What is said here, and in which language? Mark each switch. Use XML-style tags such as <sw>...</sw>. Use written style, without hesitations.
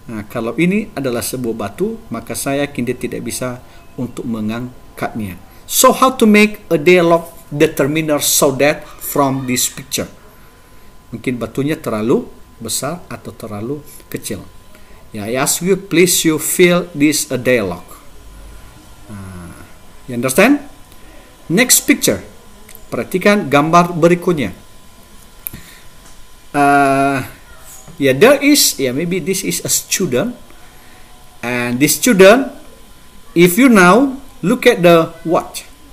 <id>Kalau ini adalah sebuah batu, maka saya yakin dia tidak bisa untuk mengangkatnya.</id> <en>So how to make a dialogue determiner so that from this picture?</en> <id>Mungkin batunya terlalu besar atau terlalu kecil.</id> <en>I ask you, please you feel this a dialogue. You understand? Next picture.</en> <id>Perhatikan gambar berikutnya.</id> <en>There is, maybe this is a student. And this student, if you now look at the watch.</en>